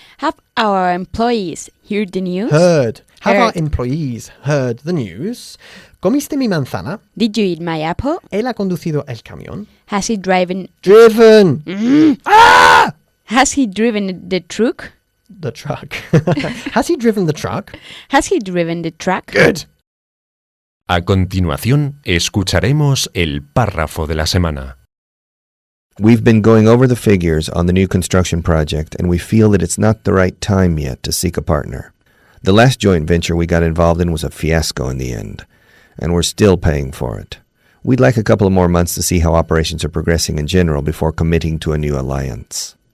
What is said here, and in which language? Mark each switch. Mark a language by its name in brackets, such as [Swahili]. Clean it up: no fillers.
[English] Have our employees heard the news? Heard. Have our Heard. employees heard the news? [Spanish] ¿Comiste mi manzana? [English] Did you eat my apple? [Spanish] ¿Él ha conducido el camión? [English] Has he driven? Driven. Has he driven the truck? The truck. Has he driven the truck? Has he driven the truck? Good. [Spanish] A continuación, escucharemos el párrafo de la semana. [English] We've been going over the figures on the new construction project, and we feel that it's not the right time yet to seek a partner. The last joint venture we got involved in was a fiasco in the end, and we're still paying for it. We'd like a couple of more months to see how operations are progressing in general before committing to a new alliance.